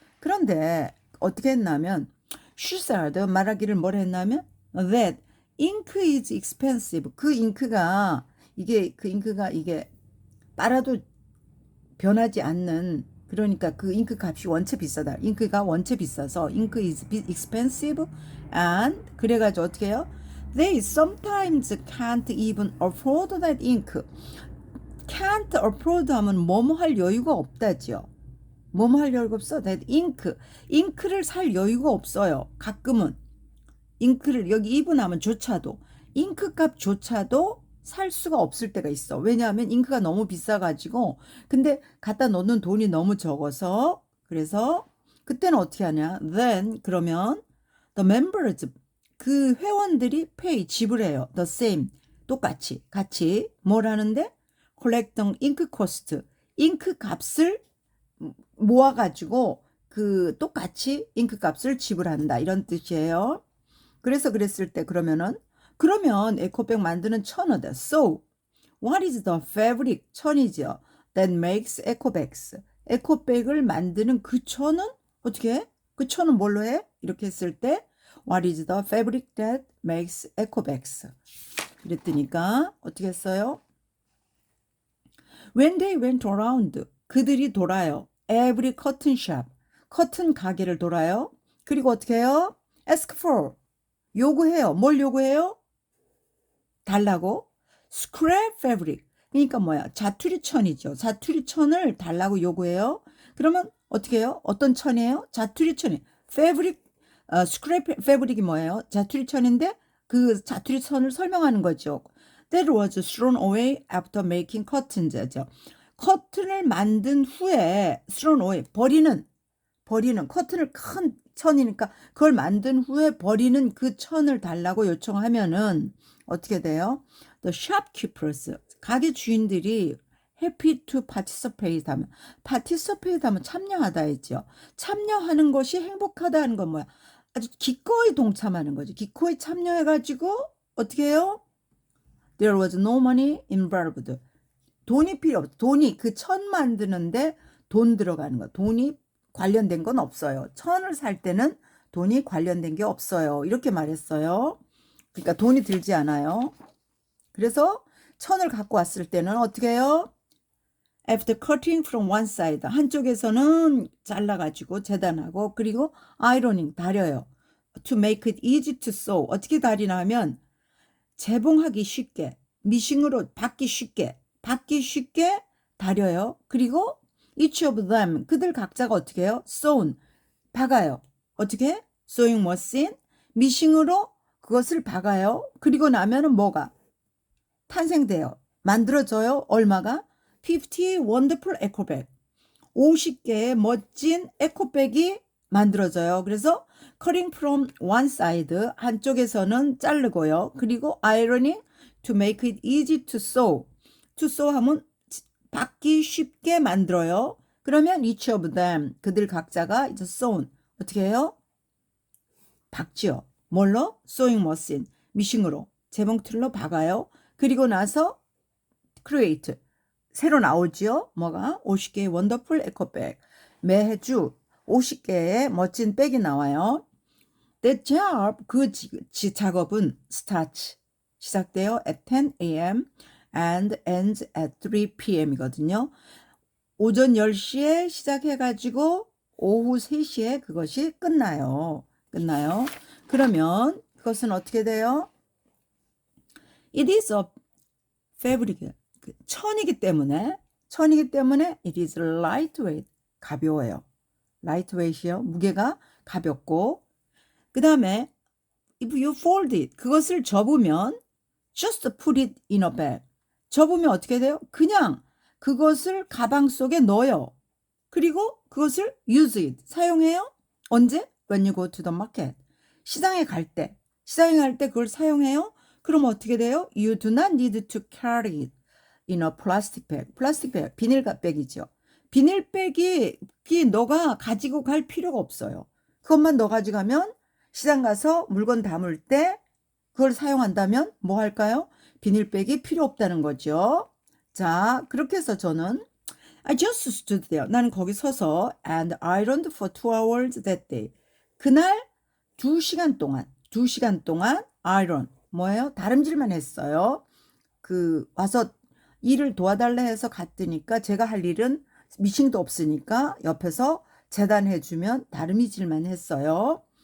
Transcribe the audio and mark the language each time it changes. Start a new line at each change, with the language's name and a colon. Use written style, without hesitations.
Korean: 그런데 어떻게 했냐면
English: she said,
Korean: 말하기를 뭐라 했냐면
English: that ink is expensive.
Korean: 그 잉크가 이게 빨아도 변하지 않는, 그러니까 그 잉크 값이 원체 비싸다. 잉크가 원체 비싸서 잉크
English: is expensive and
Korean: 그래가지고 어떻게 해요?
English: They sometimes can't even afford that ink. can't afford
Korean: 하면 뭐뭐 할 여유가 없다지요. 뭐뭐 할 여유가 없어. that 잉크를 살 여유가 없어요. 가끔은 잉크를 여기 even 하면 조차도 잉크 값조차도 살 수가 없을 때가 있어. 왜냐하면 잉크가 너무 비싸가지고 근데 갖다 넣는 돈이 너무 적어서. 그래서 그때는 어떻게 하냐? Then 그러면
English: the members,
Korean: 그 회원들이 pay, 지불해요.
English: The same,
Korean: 똑같이 같이 뭘 하는데?
English: collecting ink cost,
Korean: 잉크 값을 모아가지고 그 똑같이 잉크 값을 지불한다, 이런 뜻이에요. 그래서 그랬을 때 그러면 에코백 만드는 천어다.
English: So, what is the fabric,
Korean: 천이죠,
English: that makes ecobags?
Korean: 에코백을 만드는 그 천은 어떻게 해? 그 천은 뭘로 해? 이렇게 했을 때
English: What is the fabric that makes eco bags?
Korean: 그랬더니까 어떻게 했어요?
English: When they went around,
Korean: 그들이 돌아요.
English: Every cotton shop,
Korean: 커튼 가게를 돌아요. 그리고 어떻게 해요?
English: Ask for,
Korean: 요구해요. 뭘 요구해요? 달라고.
English: Scrap fabric,
Korean: 그러니까 뭐야? 자투리천이죠. 자투리천을 달라고 요구해요. 그러면 어떻게 해요? 어떤 천이에요? 자투리천이. fabric, scrap fabric이 뭐예요? 자투리천인데 그 자투리천을 설명하는 거죠.
English: That was thrown away after making curtains죠.
Korean: 커튼을 만든 후에
English: thrown away,
Korean: 버리는 커튼을 큰 천이니까 그걸 만든 후에 버리는 그 천을 달라고 요청하면은 어떻게 돼요?
English: The shopkeepers,
Korean: 가게 주인들이
English: happy to participate
Korean: 하면, participate 하면 참여하다 했죠. 참여하는 것이 행복하다 하는 건 뭐야? 아주 기꺼이 동참하는 거죠. 기꺼이 참여해가지고 어떻게 해요?
English: There was no money involved.
Korean: 돈이 필요 없어. 돈이 그 천 만드는데 돈 들어가는 거. 돈이 관련된 건 없어요. 천을 살 때는 돈이 관련된 게 없어요. 이렇게 말했어요. 그러니까 돈이 들지 않아요. 그래서 천을 갖고 왔을 때는 어떻게 해요?
English: After cutting from one side,
Korean: 한쪽에서는 잘라가지고 재단하고, 그리고
English: ironing,
Korean: 다려요.
English: To make it easy to sew.
Korean: 어떻게 다리나 하면 재봉하기 쉽게, 미싱으로 받기 쉽게 다려요. 그리고
English: each of them,
Korean: 그들 각자가 어떻게 해요? sewn, 박아요. 어떻게?
English: sewing machine,
Korean: 미싱으로 그것을 박아요. 그리고 나면은 뭐가 탄생돼요? 만들어져요. 얼마가? 50
English: wonderful eco bag,
Korean: 50개의 멋진 에코백이 만들어져요. 그래서
English: cutting from one side,
Korean: 한쪽에서는 자르고요.
English: 그리고 ironing to make it easy to sew. to sew
Korean: 하면 받기 쉽게 만들어요. 그러면
English: each of them,
Korean: 그들 각자가 이제 sewn, 어떻게 해요? 박지요. 뭘로?
English: sewing machine,
Korean: 미싱으로, 재봉틀로 박아요. 그리고 나서 create, 새로 나오지요. 뭐가? 50개의 원더풀 에코백. 매주 50개의 멋진 백이 나와요.
English: The job,
Korean: 그 작업은 starts, 시작돼요.
English: at 10 a.m. and ends at 3 p.m.이거든요.
Korean: 오전 10시에 시작해가지고 오후 3시에 그것이 끝나요. 그러면 그것은 어떻게 돼요?
English: It is a fabric,
Korean: 천이기 때문에
English: it is lightweight,
Korean: 가벼워요.
English: lightweight이요.
Korean: 무게가 가볍고, 그 다음에
English: if you fold it, 그것을 접으면 just put it in a bag,
Korean: 접으면 어떻게 돼요? 그냥 그것을 가방 속에 넣어요. 그리고 그것을
English: use it,
Korean: 사용해요. 언제?
English: When you go to the market,
Korean: 시장에 갈 때 그걸 사용해요. 그럼 어떻게 돼요?
English: You do not need to carry it in a plastic bag.
Korean: 플라스틱 백, 비닐백이죠. 비닐백이 너가 가지고 갈 필요가 없어요. 그것만 너 가져가면 시장 가서 물건 담을 때 그걸 사용한다면 뭐 할까요? 비닐백이 필요 없다는 거죠. 자, 그렇게 해서 저는
English: I just stood there.
Korean: 나는 거기 서서
English: and ironed for 2 hours that day.
Korean: 그날 2시간 동안 iron, 뭐예요? 다림질만 했어요. 와서 일을 도와달래 해서 갔더니까 제가 할 일은 미싱도 없으니까 옆에서 재단해주면 다림질만 했어요.